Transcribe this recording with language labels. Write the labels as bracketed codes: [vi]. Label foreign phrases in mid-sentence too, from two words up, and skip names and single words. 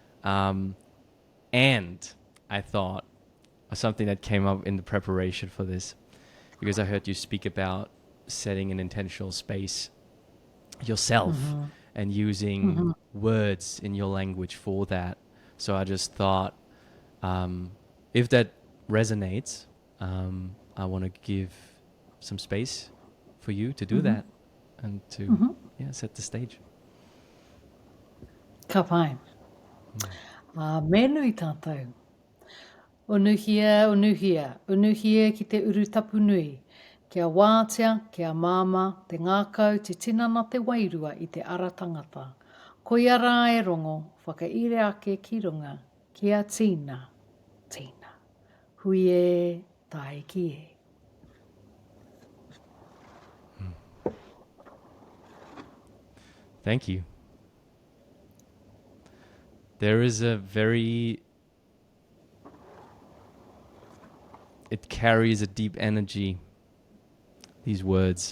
[en] And I thought of something that came up in the preparation for this, because I heard you speak about setting an intentional space yourself and using words in your language for that. So I just thought, if that resonates, I want to give some space for you to do that and to set the stage. [mi] Ka pai. Me nui tātou. Unuhia, unuhia, unuhia ki te urutapu nui. Kia wātea, kia māma, te ngākau, te tinana te wairua i te ara tangata. Koia rā e rongo, whakaire ake ki runga, kia tīna, tīna. Hui e, tai ki e. [en] Thank you. There is it carries a deep energy, these words.